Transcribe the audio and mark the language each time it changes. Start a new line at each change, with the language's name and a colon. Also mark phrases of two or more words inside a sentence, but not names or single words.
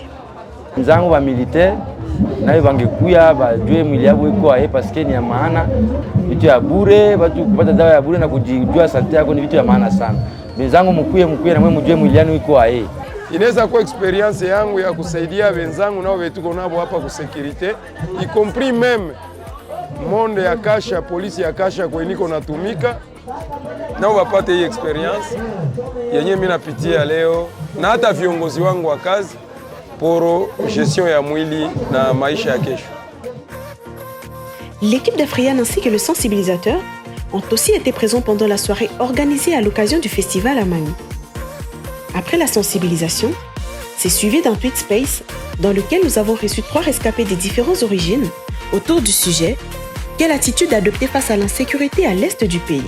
Swahili: Nzangu wa militaire nayo bangekuya bajue mwili yabo iko aje paske ni ya maana. Vitu ya bure, watu kupata dawa ya bure na kujijua sante yako ni vitu ya maana sana. Wenzangu mkuye na mwe mjue mwili yenu iko aje. Inaweza kuwa experience yangu ya kusaidia wenzangu nao wetuko nabo hapa ku securite,
French: y compris même
Swahili: monde ya kasha, polisi ya kasha kwa niko natumika. Nao wapate hii experience yenye mimi napitia leo na hata viongozi wangu wa kazi
French: pour gestion
Swahili: ya mwili na maisha ya kesho.
French: L'équipe d'Afriane ainsi que le sensibilisateur ont aussi été présents pendant la soirée organisée à l'occasion du festival Amani. Après la sensibilisation, c'est suivi d'un tweet space dans lequel nous avons reçu 3 rescapés des différentes origines autour du sujet « Quelle attitude adopter face à l'insécurité à l'est du pays ?»